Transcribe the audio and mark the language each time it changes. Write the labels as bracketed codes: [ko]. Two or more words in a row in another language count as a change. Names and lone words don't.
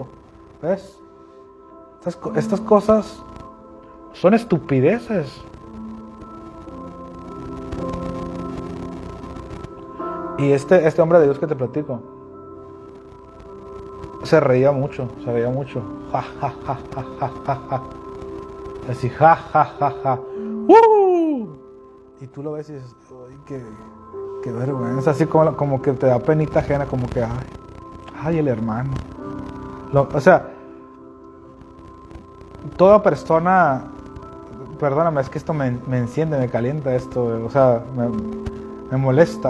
[es] ¿Ves? Estas cosas son estupideces. Y este hombre de Dios que te platico, se reía mucho. Ja, ja, ja, ja, ja, ja, ja. Así, ja, ja, ja, ja. Y tú lo ves y dices, ay, qué vergüenza. Así como que te da penita ajena, como que, ay, el hermano. O sea, toda persona, perdóname, es que esto me enciende, me calienta esto, o sea, me molesta.